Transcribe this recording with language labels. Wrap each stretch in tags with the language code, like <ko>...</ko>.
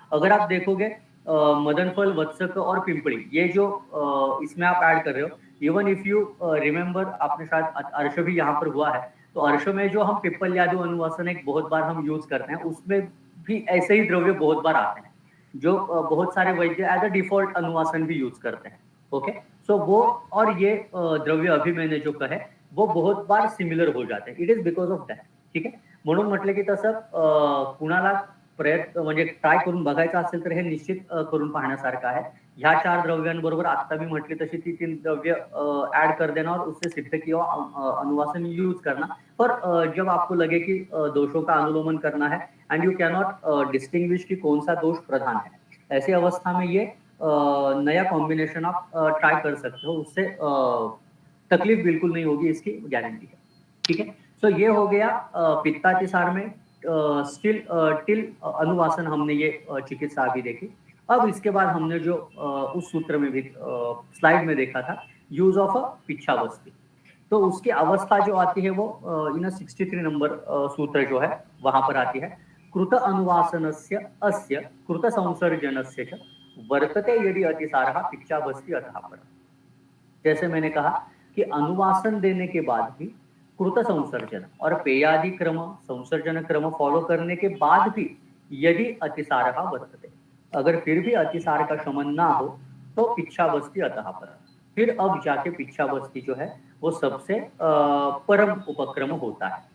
<hi>अगर आप देखोगे मदन फल, वत्सक और पिंपली, ये जो इसमें आप ऐड कर रहे हो,</hi> <en>even if you remember,</en> <hi>आपने शायद अर्श भी यहाँ पर हुआ है, तो अर्श में जो हम पिप्पल यादु अनुवासन एक बहुत बार हम यूज करते हैं, उसमें भी ऐसे ही द्रव्य बहुत बार आते हैं जो बहुत सारे वैद्य</hi> <en>as a default</en> <hi>अनुवासन भी यूज करते हैं. ओके, सो वो और ये द्रव्य अभी मैंने जो कहे वो बहुत बार सिमिलर हो जाते हैं.</hi> <en>It is because of that.</en> <mr>ठीक आहे, म्हणून म्हटलं की तसं कुणाला प्रयत्न म्हणजे ट्राय करून बघायचं असेल तर हे निश्चित करून पाहण्यासारखं आहे. ह्या 4 द्रव्यांबरोबर आता मी म्हटली तशी ती 3 द्रव्य</mr> <hi>ऐड कर देना और उससे सिद्ध किया अनुवासन यूज करना. पर जब आपको लगे कि दोषों का अनुलोमन करना है</hi> <en>and you can not distinguish</en> <hi>कि कौन सा दोष प्रधान है, ऐसी अवस्था में ये नया कॉम्बिनेशन आप ट्राई कर सकते हो. उससे तकलीफ बिल्कुल नहीं होगी, इसकी गारंटी है. ठीक है, सो ये हो गया पित्तातिसार में स्टिल टिल अनुवासन, हमने ये चिकित्सा अभी देखी. अब इसके बाद हमने जो उस सूत्र में भी स्लाइड में देखा था,</hi> <en>use of a</en> <hi>पिच्छावस्थी, तो उसकी अवस्था जो आती है वो इन 63 नंबर सूत्र जो है वहां पर आती है.</hi> <sa>कृत अनुवासनस्य अस्य कृत संसर्जनस्य च वर्तते यदि अतिसारः पिच्छावस्थी अतः पर.</sa> <hi>जैसे मैंने कहा कि अनुवासन देने के बाद भी कृत संसर्जन और पेयादि क्रम, संसर्जन क्रम फॉलो करने के बाद भी यदि अतिसार वर्तते, अगर फिर भी अतिसार का शमन ना हो तो पिच्छावस्थी अतः पर. फिर अब जाके पिच्छावस्थी जो है वो सबसे परम उपक्रम होता है.</hi>